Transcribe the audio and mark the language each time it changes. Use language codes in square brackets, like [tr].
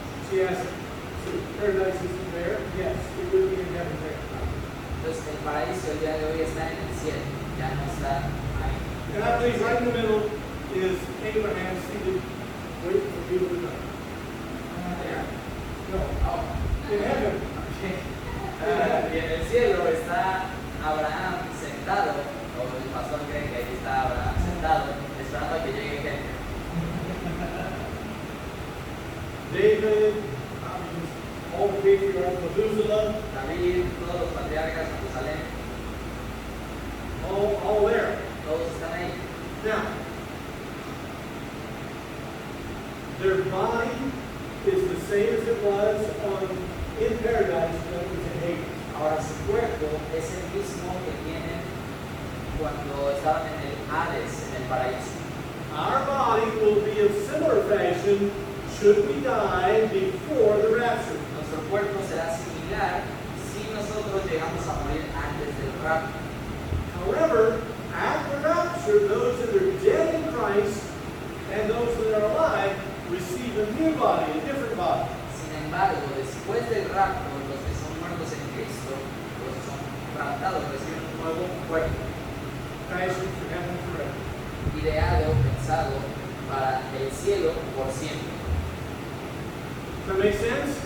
[en] She asked, so paradise isn't there? Yes, it would be in heaven there. [es] Entonces el paraíso el día de hoy está en el cielo, ya no está ahí. [en] And I believe right in the middle is Abraham seated, waiting for people to die. There. [es] No, [en] Oh. in heaven. [es] Y en el cielo está Abraham sentado, o el pastor cree que ahí está Abraham sentado, esperando a que llegue gente. [en] David, all the patriarchs, Methuselah, [es] David, todos los patriarcas, Jerusalén, [en] all there. [es] todos están ahí. [en] Now, their body is the same as it was in paradise when it was in Hades. [es] Ahora su cuerpo es el mismo que tienen cuando estaban en el Hades, en el paraíso. [en] Our body will be of similar fashion should we die before the rapture. [es] Nuestro cuerpo será similar si nosotros llegamos a morir antes del rapto. [en] However, at the rapture, those that are dead in Christ and those that are alive receive a new body, a different body. [es] Sin embargo, después del rapto, los que son muertos en Cristo, los que son raptados, reciben un nuevo cuerpo, [en] Fashioned for heaven forever. [es] ideado, pensado para el cielo por siempre. [en] Does that make sense?